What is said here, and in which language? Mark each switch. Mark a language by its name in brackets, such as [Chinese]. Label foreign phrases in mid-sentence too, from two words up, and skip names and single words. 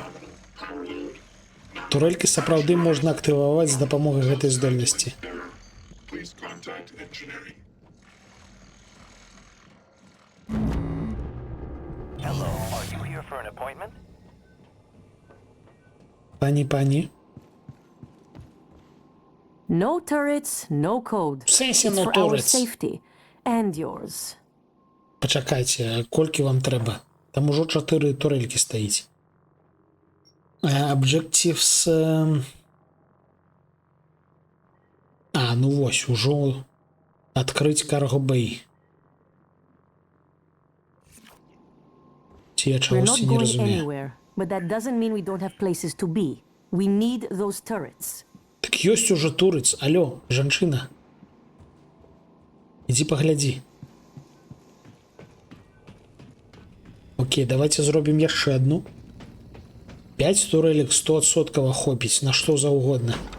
[Belarusian] Турелькі сапраўды можна актываваць з дапамогай гэтай здольнасці. Пані. [English] No turrets, no code. [Belarusian] В сенсі, [English] It's no for our turrets. safety and yours. [Belarusian] Пачакайце, колькі вам трэба? Там ужо 4 турелькі стаіць. Objectives... ну вось, ужо адкрыць Cargo Bay. Ці я [English] We're [Belarusian] чагосьці [English] not [Belarusian] не [English] going [Belarusian] разумею. [English] anywhere, but that doesn't mean we don't have places to be. We need those turrets. [Belarusian] Так ёсць ужо турыц. Алло, жанчына. Ідзі паглядзі. Окей, давайте зробім яшчэ одну. 5 турелек 100% хопіць на што заўгодна.